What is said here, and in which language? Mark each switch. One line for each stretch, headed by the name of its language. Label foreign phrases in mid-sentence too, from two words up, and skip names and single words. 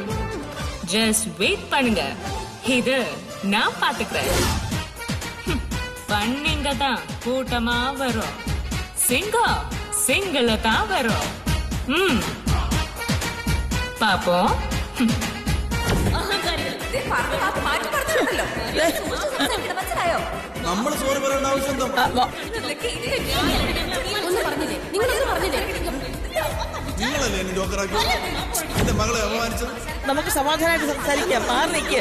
English: just wait
Tamil: பண்ணுங்க, இது நான் பாத்துக்கிறேன். பண்ணீங்க தான் கூட்டமா வரும். சிங்கம் சிங்கிள தான் வரும். பாப்போம்.
Malayalam: മാറ്റി പറഞ്ഞിട്ടുണ്ടല്ലോ. മനസ്സിലായോ? നമ്മൾ സോറി പറയേണ്ട ആവശ്യം എന്താ? ഒന്ന് പറഞ്ഞില്ലേ നിങ്ങളൊന്നും പറഞ്ഞില്ലേ നിങ്ങളല്ലേ എന്നെ ജോക്കറാക്കിയത്? എന്റെ മകളെ അപമാനിച്ചത്? നമുക്ക് സമാധാനമായിട്ട് സംസാരിക്കാം. മാറി നിൽക്കുക.